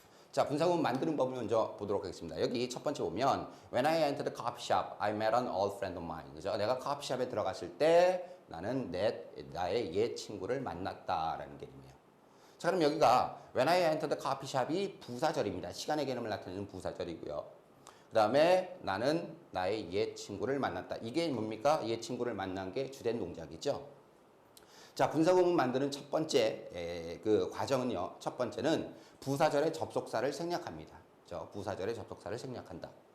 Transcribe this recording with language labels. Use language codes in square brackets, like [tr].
[ko] 자, 분사구문 만드는 법을 먼저 보도록 하겠습니다. 여기 첫 번째 보면 [en] When I entered the coffee shop, I met an old friend of mine. [ko] 그죠? 내가 커피숍에 들어갔을 때 나는 나의 옛 친구를 만났다라는 개념이에요. 자, 그럼 여기가 [en] when I entered the coffee shop이 [ko] 부사절입니다. 시간의 개념을 나타내는 부사절이고요. 그 다음에 나는 나의 옛 친구를 만났다. 이게 뭡니까? 옛 친구를 만난 게 주된 동작이죠. 자, 분사구문 만드는 첫 번째 그 과정은요. 첫 번째는 부사절의 접속사를 생략합니다. 부사절의 접속사를 생략한다.